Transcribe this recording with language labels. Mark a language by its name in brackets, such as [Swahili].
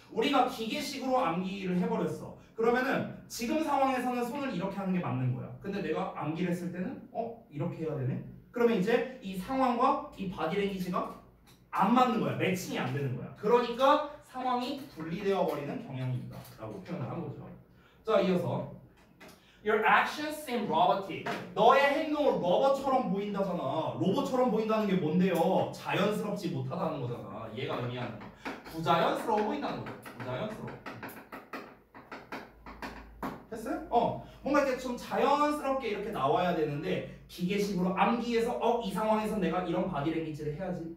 [Korean] 우리가 기계식으로 암기를 해버렸어. 그러면은 지금 상황에서는 손을 이렇게 하는 게 맞는 거야. 근데 내가 암기를 했을 때는 이렇게 해야 되네. 그러면 이제 이 상황과 이 바디랭귀지가 안 맞는 거야. 매칭이 안 되는 거야. 그러니까 상황이 분리되어 버리는 경향이 있다라고 표현을 한 거죠. 자, 이어서 [English] Your actions seem robotic. [Korean] 너의 행동을 로봇처럼 보인다잖아. 로봇처럼 보인다는 게 뭔데요? 자연스럽지 못하다는 거잖아. 얘가 의미하는 거. 부자연스러워 보인다는 거죠. 부자연스러워. 됐어요? 뭔가 이렇게 좀 자연스럽게 이렇게 나와야 되는데 기계식으로 암기해서 이 상황에서 내가 이런 바디랭귀지를 해야지.